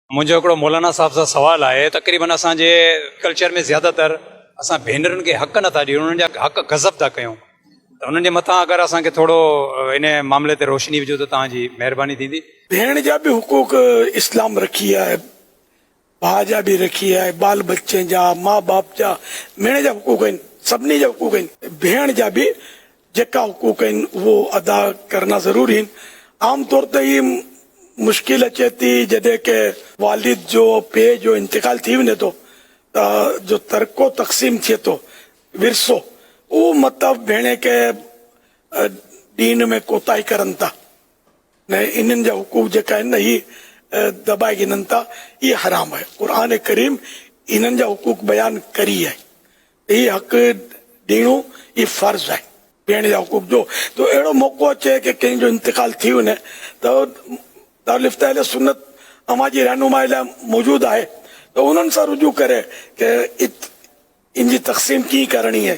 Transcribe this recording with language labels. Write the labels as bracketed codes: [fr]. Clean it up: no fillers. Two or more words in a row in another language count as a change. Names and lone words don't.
[sd] मुझे हिकिड़ो मौलाना साहब सां सवाल है। तकरीबन असांजे कल्चर में ज़्यादातर असां भेनरुनि खे हक़ नथा ॾियूं, उन्हनि जा हक़ गज़ब था कयूं। त उन्हनि जे मथां अगरि असांखे थोरो इन मामले ते रोशनी विझो त तव्हांजी महिरबानी थींदी। भेण जा भी हुकूक इस्लाम रखी है, भाउ जा भी रखी है, बाल बच्चे जा, माँ बाप जा, भेण जा हुकूक आहिनि, सभिनी जा हुकूक आहिनि। भेण जा भी जेका हुकूक आहिनि [ur] وہ ادا کرنا ضروری [sd] आहिनि। आमतौर ते ही मुश्किल अचे थी जॾहिं के वालिद जो पीउ जो इंतकाल थी वञे थो त जो तरको तक़सीम थिए थो, विरसो, उहो मतिलबु भेण खे दीन में कोताही करनि था न, इन्हनि जा हुकूक जेका आहिनि न ही दबाए गिननि था, [ur] یہ حرام ہے. [sd] कुरान करीम इन्हनि जा हुकूक बयान करी है, ये हक़ ॾियणो [ur] یہ فرض ہے [sd] भेण जा हुकूक जो। तो अहिड़ो मौक़ो अचे कि कंहिंजो इंतकाल थी वञे त दारुल इफ्ता अहले सुन्नत अवां जी रहनुमाई लाइ मौजूद आहे, तो उन्हनि सां रुजू करे कि इनजी तक़सीम कीअं करणी है।